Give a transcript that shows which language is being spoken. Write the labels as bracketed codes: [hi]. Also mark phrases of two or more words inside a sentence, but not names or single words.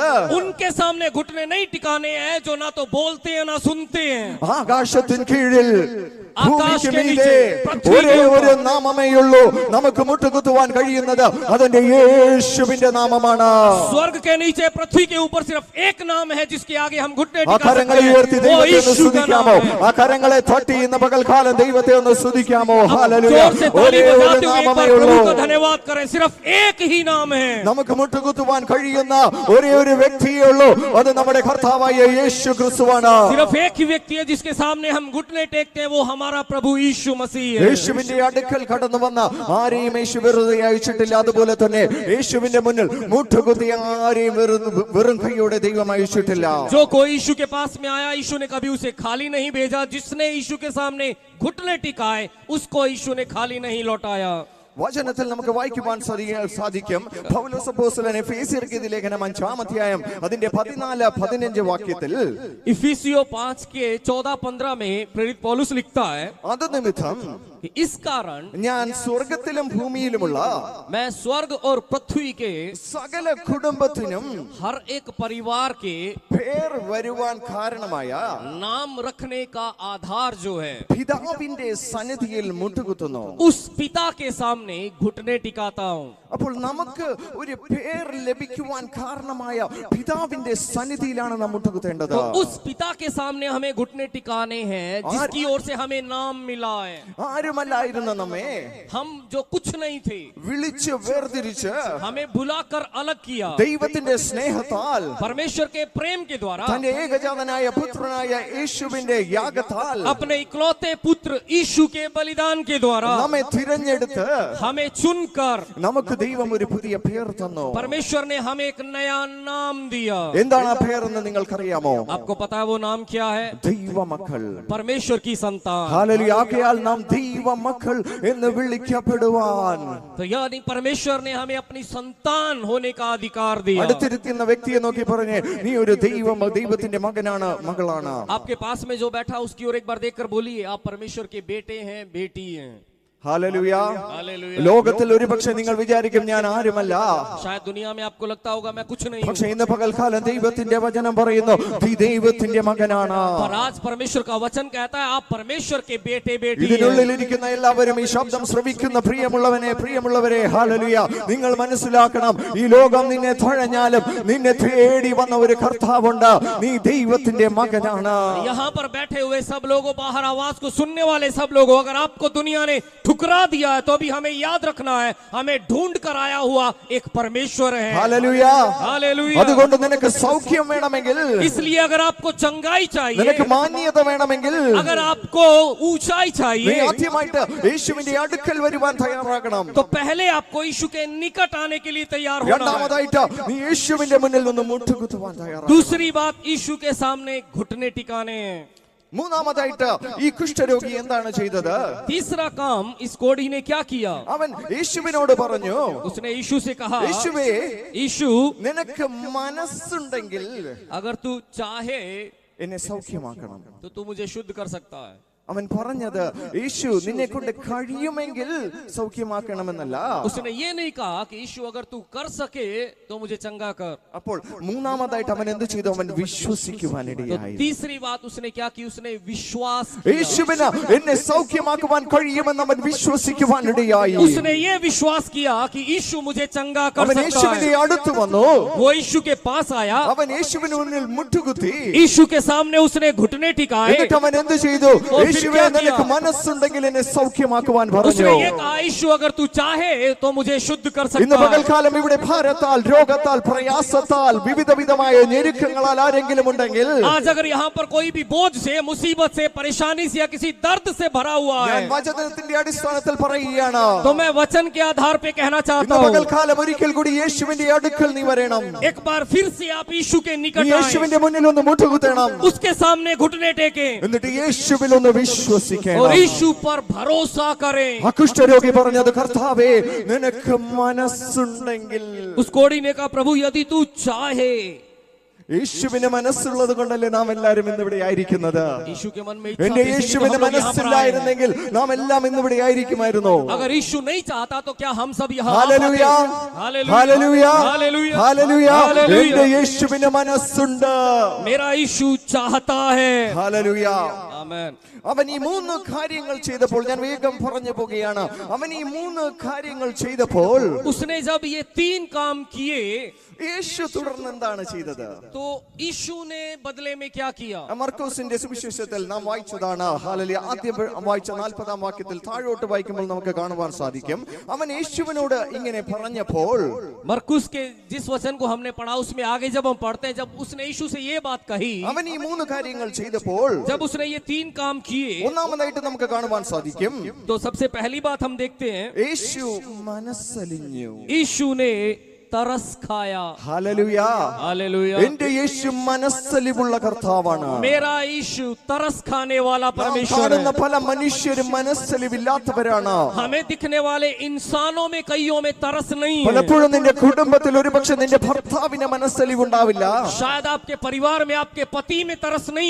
[hi] उनके सामने घुटने नहीं टिकाने हैं जो ना तो बोलते हैं ना सुनते हैं. [ml] ആകാശത്തിൻ കീഴിൽ ആകാശത്തിന് ഭൂമിക്ക് മീതെ പൃഥ്വിക്ക് ഒരേ ഒരു നാമമേയുള്ളൂ നമുക്ക് മുട്ടുകുത്തുവാൻ കഴിയുന്നത്. അതിന്റെ യേശുവിന്റെ നാമമാണ്. [hi] स्वर्ग के नीचे पृथ्वी के ऊपर सिर्फ एक नाम है जिसके आगे हम घुटने [ml] ആ [hi] टिका [ml] കരങ്ങളെ [hi] सकते [ml] ഉയർത്തി [hi] हैं. वो [ml] ദൈവത്തെ ഒന്ന് [hi] यीशु का नाम [ml] സ്തുതിക്കാമോ? [hi] है. [ml] ആ കരങ്ങളെ തട്ടി ഇന്ന് പകൽക്കാലം ദൈവത്തെ ഒന്ന് സ്തുതിക്കാമോ? ഹല്ലേലൂയ. [hi] जोर से ताली [ml] ഒരേ ഒരു [hi] बजाते हुए एक बार [ml] നാമമേയുള്ളൂ [hi] प्रभु का धन्यवाद करें. सिर्फ एक ही नाम है. [ml] നമുക്ക് മുട്ടുകുത്തുവാൻ കഴിയുന്ന ഒരേ ഒരു വ്യക്തിയേ ഉള്ളൂ. അത് നമ്മുടെ കർത്താവായ യേശു ക്രിസ്തുവാണ്. [hi] सिर्फ एक ही व्यक्ति है जिसके सामने हम घुटने टेकते हैं, वो हमारा प्रभु यीशु मसीह है. [ml] യേശുവിന്റെ അടുക്കൽ കടന്നു വന്ന ആരെയും യേശു വെറുതെ അയച്ചിട്ടില്ല. അതുപോലെ തന്നെ യേശുവിന്റെ മുന്നിൽ മുട്ടുകുത്തി ആരെയും വെറും കൈയോടെ ദൈവം അയച്ചിട്ടില്ല. [hi] जो कोई यीशु के पास में आया, यीशु ने कभी उसे खाली नहीं भेजा. जिसने यीशु के सामने घुटने टिकाए, उसको यीशु ने खाली नहीं लौटाया. [ml] വചനത്തിൽ നമുക്ക് വായിക്കുവാൻ സാധിക്കും. പൗലോസ് അപ്പോസ്തലൻ എഫേസ്യർക്ക് എഴുതിയ ലേഖനം 5-ാം അധ്യായം അതിന്റെ 14-15 വാക്യത്തിൽ [hi] इफिसियों 5 के 14-15 में प्रेरित पौलुस लिखता है [ml] അത് നിമിത്തം [hi] कि इस कारण [ml] ഞാൻ സ്വർഗത്തിലും ഭൂമിയിലുമുള്ള [hi] मैं स्वर्ग और पृथ्वी के [ml] സകല കുടുംബത്തിനും [hi] हर एक परिवार के [ml] പേർ വരുവാൻ കാരണമായ [hi] नाम रखने का आधार जो है, [ml] പിതാവിന്റെ സന്നിധിയിൽ മുട്ടുകുത്തുന്നു. [hi] उस पिता के सामने घुटने टिकाता हूँ. [ml] അപ്പോൾ നമുക്ക് ഒരു പേർ ലഭിക്കുവാൻ കാരണമായ പിതാവിന്റെ സന്നിധിയിലാണ് നാം മുട്ടുകുത്തേണ്ടത്. [hi] तो उस पिता के सामने हमें घुटने टिकाने हैं जिसकी ओर से हमें नाम मिला है. [ml] ആരുമല്ലായിരുന്ന നമ്മെ [hi] हम जो कुछ नहीं थे, [ml] വിളിച്ച് വേർതിരിച്ച് [hi] हमें बुलाकर अलग किया. [ml] ദൈവത്തിന്റെ സ്നേഹത്താൽ [hi] परमेश्वर के प्रेम के द्वारा, [ml] തന്റെ ഏകജാതനായ പുത്രനായ യേശുവിന്റെ യാഗത്താൽ [hi] अपने इकलौते पुत्र यीशु के बलिदान के द्वारा [ml] നമ്മെ തിരഞ്ഞെടുത്ത് [hi] हमें चुनकर [ml] നമുക്ക് ദൈവം ഒരു പുതിയ പേർ തന്നു. [hi] परमेश्वर ने हमें एक नया नाम दिया. [ml] എന്താണ് ആ പേരെന്ന് നിങ്ങൾക്കറിയാമോ? [hi] आपको पता है वो नाम क्या है? [ml] ദൈവമക്കൾ. [hi] परमेश्वर की संतान. [ml] ഹല്ലേലൂയ. ആകയാൽ നാം ദൈവമക്കൾ എന്ന് വിളിക്കപ്പെടുവാൻ [hi] तो यानी परमेश्वर ने हमें अपनी संतान होने का अधिकार दिया. [ml] അടുത്തിരിക്കുന്ന വ്യക്തിയെ നോക്കി പറഞ്ഞേ, നീ ഒരു ദൈവത്തിന്റെ മകനാണ്, മകളാണ്. [hi] आपके पास में जो बैठा उसकी ओर एक बार देखकर बोलिए, आप परमेश्वर के बेटे हैं, बेटी हैं. [ml] ഹല്ലേലൂയ. [hi] हालेलुया. [ml] ലോകത്തിൽ ഒരുപക്ഷെ നിങ്ങൾ വിചാരിക്കും ഞാൻ ആരുമല്ല. [hi] शायद दुनिया में आपको लगता होगा मैं कुछ नहीं [ml] പക്ഷെ [hi] हूं. [ml] ഇന്ന് പകൽക്കാലം ദൈവത്തിന്റെ വചനം പറയുന്നു നീ ദൈവത്തിന്റെ മകനാണ്. [hi] पर आज परमेश्वर का वचन कहता है आप परमेश्वर के बेटे बेटी हैं. [ml] ഇതിനുള്ളിൽ ഇരിക്കുന്ന എല്ലാവരും, ഈ ശബ്ദം ശ്രവിക്കുന്ന പ്രിയമുള്ളവരെ, ഹല്ലേലൂയ, നിങ്ങൾ മനസ്സിലാക്കണം, ഈ ലോകം നിന്നെ തഴഞ്ഞാലും നിന്നെ തേടി വന്ന ഒരു കർത്താവുണ്ട്. നീ ദൈവത്തിന്റെ മകനാണ്. [hi] यहाँ पर बैठे हुए सब लोगों, बाहर आवाज को सुनने वाले सब लोगों, अगर आपको दुनिया ने ठुकरा दिया है तो भी हमें याद रखना है, हमें ढूंढ कर आया हुआ एक परमेश्वर है. [ml] ഹല്ലേലൂയ. [hi] हालेलुया. [ml] അതുകൊണ്ട് നിനക്ക് സൗഖ്യം വേണമെങ്കിൽ, [hi] इसलिए अगर आपको चंगाई चाहिए, [ml] നിനക്ക് മാന്യത വേണമെങ്കിൽ, [hi] अगर आपको ऊंचाई [ml] നീ [hi] चाहिए, [ml] ആദ്യമായിട്ട് യേശുവിന്റെ അടുക്കൽ വരുവാൻ തയ്യാറാകണം. [hi] तो पहले आपको यीशु के निकट आने के लिए तैयार होना है. [ml] രണ്ടാമതായിട്ട് നീ യേശുവിന്റെ മുന്നിൽ നിന്ന് മുട്ടുകുത്തുവാൻ തയ്യാറാകണം. [hi] दूसरी बात, यीशु के सामने घुटने टिकाने हैं. [ml] മൂന്നാമതായിട്ട് ഈ കുഷ്ഠരോഗി എന്താണ് ചെയ്തത്? [hi] तीसरा काम इस कोढ़ी ने क्या किया? [ml] അവൻ യേശുവിനോട് പറഞ്ഞു, [hi] उसने यीशु से कहा, [ml] യേശുവേ, [hi] यीशु [ml] നിനക്ക് മനസ്സുണ്ടെങ്കിൽ [hi] अगर तू चाहे [ml] എന്നെ സൗഖ്യമാക്കണം. [hi] तो तू मुझे शुद्ध कर सकता है. [ml] അവൻ പറഞ്ഞത് യേശു നിന്നെ കൊണ്ട് കഴിയുമെങ്കിൽ സൗഖ്യമാക്കണമെന്നല്ല. [hi] उसने ये नहीं कहा कि यीशु अगर तू कर सके तो मुझे चंगा कर. [ml] അപ്പോൾ മൂന്നാമതായിട്ട് അവൻ എന്ത് ചെയ്തു? അവൻ [hi] तो [ml] വിശ്വസിക്കുവാനിടയായി. [hi] तीसरी बात उसने क्या की? उसने विश्वास किया. [ml] യേശുവിന് എന്നെ സൗഖ്യമാക്കുവാൻ കഴിയുമെന്ന് അവൻ വിശ്വസിക്കുവാനിടയായി. [hi] उसने ये विश्वास किया कि यीशु मुझे चंगा कर [ml] അവൻ [hi] सकता [ml] യേശുവിന്റെ [hi] है. [ml] അടുത്ത് വന്നു. [hi] वो यीशु के पास आया. [ml] അവൻ യേശുവിന് മുന്നിൽ മുട്ടുകുത്തി. [hi] यीशु के सामने उसने घुटने टिकाए. [ml] എന്നിട്ട് അവൻ എന്ത് ചെയ്തു? യേശുവേ, നിനക്ക് മനസ്സുണ്ടെങ്കിൽ എന്നെ സൗഖ്യമാക്കുവാൻ പറഞ്ഞു. [hi] उसने ये कहा, यीशु अगर तू चाहे तो मुझे शुद्ध कर [ml] ഇന്ന് [hi] सकता है. [ml] പകൽക്കാലം ഇവിടെ ഭാരത്താൽ, രോഗത്താൽ, പ്രയാസത്താൽ, വിവിധവിധമായ ഞെരുക്കങ്ങളാൽ ആരെങ്കിലും ഉണ്ടെങ്കിൽ, [hi] आज अगर यहाँ पर कोई भी बोझ से, मुसीबत से, परेशानी से या किसी दर्द से भरा हुआ [ml] ഞാൻ [hi] है, [ml] വചനത്തിന്റെ അടിസ്ഥാനത്തിൽ പറയുകയാണ്, [hi] तो मैं वचन के आधार पे कहना चाहता [ml] ഇന്ന് [hi] हूँ, [ml] പകൽക്കാലം ഒരിക്കൽ കൂടി യേശുവിന്റെ അടുക്കൽ നീ വരണം. [hi] एक बार फिर से आप यीशु के [ml] നീ [hi] निकट आए, [ml] യേശുവിന്റെ മുന്നിൽ ഒന്ന് മുട്ടുകുത്തണം. [hi] उसके सामने घुटने टेके [ml] എന്നിട്ട് യേശുവിൽ ഒന്ന് വിശ്വസിക്കണം. [hi] और यीशु पर भरोसा करें. [ml] ആ കുഷ്ഠരോഗി പറഞ്ഞത്, കർത്താവേ, നിനക്ക് മനസ്സുണ്ടെങ്കിൽ. [hi] उस कोढ़ी ने कहा, प्रभु यदि तू चाहे. [ml] യേശുവിന് മനസ്സുള്ളത് കൊണ്ടല്ലേ നാം എല്ലാവരും ഇന്നിവിടെ ആയിരിക്കുന്നത്. [hi] यीशु के मन में [ml] എന്റെ [hi] इच्छा थी, [ml] യേശുവിന് [hi] इसलिए तो हम लोग यहाँ पर आए हैं. [ml] മനസ്സില്ലായിരുന്നെങ്കിൽ നാം എല്ലാം ഇന്നിവിടെ ആയിരിക്കുമായിരുന്നു. [hi] अगर यीशु नहीं चाहता तो क्या हम सब यहाँ आ [ml] ഹല്ലേലൂയ, [hi] पाते? [ml] ഹല്ലേലൂയ, [hi] हालेलुया, [ml] ഹല്ലേലൂയ. [hi] हालेलुया. [ml] എന്റെ യേശുവിന് മനസ്സുണ്ട്. [hi] मेरा यीशु चाहता है. [ml] ഹല്ലേലൂയ. [hi] आमेन. [ml] അവൻ ഈ മൂന്ന് കാര്യങ്ങൾ ചെയ്തപ്പോൾ, ഞാൻ വേഗം പറഞ്ഞു പോകുകയാണ്, അവൻ ഈ മൂന്ന് കാര്യങ്ങൾ ചെയ്തപ്പോൾ [hi] उसने जब ये 3 काम किए [ml] യേശു തുടർന്ന് എന്താണ് ചെയ്തത്? [hi] तो यीशु ने बदले में क्या किया? [ml] മർക്കോസിന്റെ സുവിശേഷത്തിൽ നാം വായിച്ചതാണ്. ഹല്ലേലൂയ. ആദ്യം വായിച്ച 40-ാം വാക്യത്തിൽ താഴോട്ട് വായിക്കുമ്പോൾ നമുക്ക് കാണുവാൻ സാധിക്കും, അവൻ യേശുവിനോട് ഇങ്ങനെ പറഞ്ഞപ്പോൾ, [hi] मरकुस के जिस वचन को हमने पढ़ा उसमें आगे जब हम पढ़ते हैं, जब उसने यीशु से ये बात कही, [ml] അവൻ ഈ മൂന്ന് കാര്യങ്ങൾ ചെയ്തപ്പോൾ [hi] जब उसने ये 3 काम किए, [ml] ഒന്നാമതായിട്ട് നമുക്ക് കാണുവാൻ സാധിക്കും, [hi] तो सबसे पहली बात हम देखते हैं, [ml] യേശു മനസ്സലിഞ്ഞു. [hi] यीशु ने तरस खाया. [ml] ഹല്ലേലൂയ. [hi] हालेलुया. [ml] എന്റെ യേശു മനസ്സലിവുള്ള കർത്താവാണ്. [hi] मेरा यीशु तरस खाने वाला [ml] നാം [hi] परमेश्वर [ml] കാണുന്ന [hi] है. [ml] പല മനുഷ്യരും മനസ്സലിവില്ലാത്തവരാണ്. [hi] हमें दिखने वाले इंसानों में कईयों में तरस नहीं है. [ml] പലപ്പോഴും നിന്റെ കുടുംബത്തിൽ ഒരുപക്ഷെ നിന്റെ ഭർത്താവിന് മനസ്സലിവുണ്ടാവില്ല. [hi] शायद आपके परिवार में आपके पति में तरस नहीं